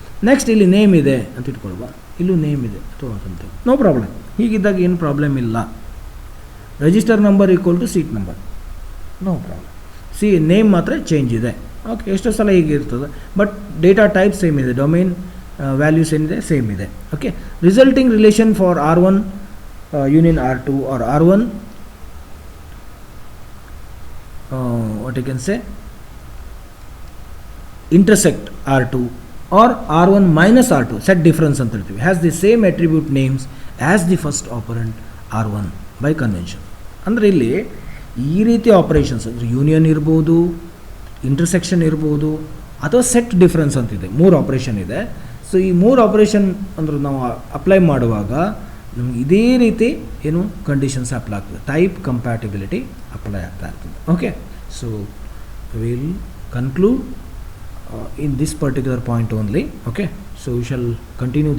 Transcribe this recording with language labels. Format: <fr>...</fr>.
<kn>Next ಇಲ್ಲಿ name ಇದೆ ಅಂತ ಇಟ್ಕೊಳ್ವಾ, ಇಲ್ಲೂ ನೇಮ್ ಇದೆ ಅಥವಾ ಅಂತ, ನೋ ಪ್ರಾಬ್ಲಮ್. ಹೀಗಿದ್ದಾಗ ಏನು ಪ್ರಾಬ್ಲಮ್ ಇಲ್ಲ. Register number equal to seat number, no problem. Name ಮಾತ್ರ ಚೇಂಜ್ ಇದೆ. ಓಕೆ, ಎಷ್ಟೋ ಸಲ ಹೀಗೆ ಇರ್ತದೆ, ಬಟ್ ಡೇಟಾ ಟೈಪ್ ಸೇಮ್ ಇದೆ, ಡೊಮೈನ್ ವ್ಯಾಲ್ಯೂಸ್ ಏನಿದೆ ಸೇಮ್ ಇದೆ. Okay,</kn> <en>resulting relation for R1 union R2 or R1 what you can say intersect R2 or R1 minus R2 set difference</en> <kn>ಅಂತ ಹೇಳ್ತೀವಿ</kn> <en>has the same attribute names as the first operand R1 by convention.</en> <kn>ಅಂದರೆ ಇಲ್ಲಿ ಈ ರೀತಿ operations ಅಂದರೆ union ಇರ್ಬೋದು, intersection ಇರ್ಬೋದು, ಅಥವಾ ಸೆಟ್ ಡಿಫ್ರೆನ್ಸ್ ಅಂತಿದೆ. 3 ಆಪರೇಷನ್ ಇದೆ. ಸೊ ಈ 3 ಆಪರೇಷನ್ ಅಂದ್ರೆ ನಾವು ಅಪ್ಲೈ ಮಾಡುವಾಗ ನಮ್ಗೆ ಇದೇ ರೀತಿ ಏನು ಕಂಡೀಷನ್ಸ್ ಅಪ್ಲೈ ಆಗ್ತದೆ, ಟೈಪ್ ಕಂಪ್ಯಾಟಿಬಿಲಿಟಿ ಅಪ್ಲೈ ಆಗ್ತಾ ಇರ್ತದೆ.</kn> <en>Okay, so will conclude in this particular point only. Okay, so we shall continue this</en>